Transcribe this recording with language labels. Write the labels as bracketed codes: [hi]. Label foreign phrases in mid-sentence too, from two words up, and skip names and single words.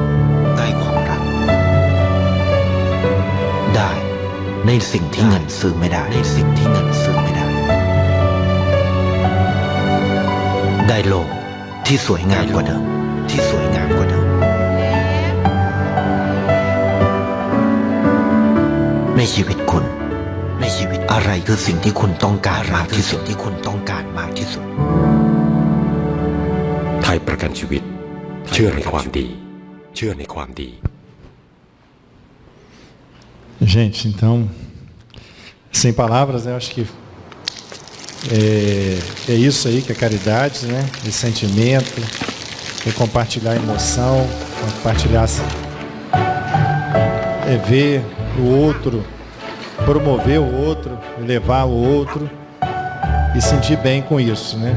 [th] ได้ในสิ่งที่เงินซื้อไม่ได้ ได้โลกที่สวยงามกว่าเดิม ในชีวิตคุณ อะไรคือสิ่งที่คุณต้องการมากที่สุด ไทยประกันชีวิต เชื่อในความดี [pt] Gente, então, sem palavras, eu acho que é isso aí que é caridade, né? Esse sentimento, é compartilhar a emoção, compartilhar, ver o outro, promover o outro, levar o outro e sentir bem com isso, né?